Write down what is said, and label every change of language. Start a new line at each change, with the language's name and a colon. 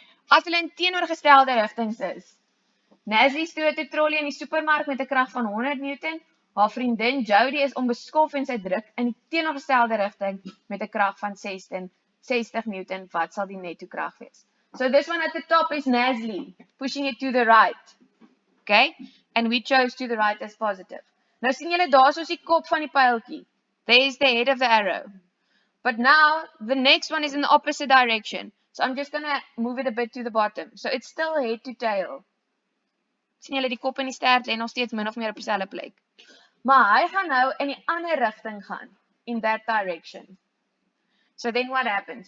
Afrikaans: As hulle in teenoorgestelde rigtings is, Nazzy stoot 'n trolley in die supermark met 'n krag van 100 newton, haar vriendin Jody is onbeskof en sy druk in die teenoorgestelde rigting met 'n krag van 60 newton, wat sal die netto krag wees?
English: So this one at the top is Nazzy, pushing it to the right. Okay? And we chose to the right as positive.
Afrikaans: Nou sien julle daar is die kop van die pyltjie.
English: There is the head of the arrow. But now, the next one is in the opposite direction. So I'm just going to move it a bit to the bottom. So it's still head to tail.
Afrikaans: Sien julle die kop en die stert lê nog steeds min of meer op dieselfde plek. Maar hy gaan nou in die ander rigting gaan,
English: in that direction. So then what happens?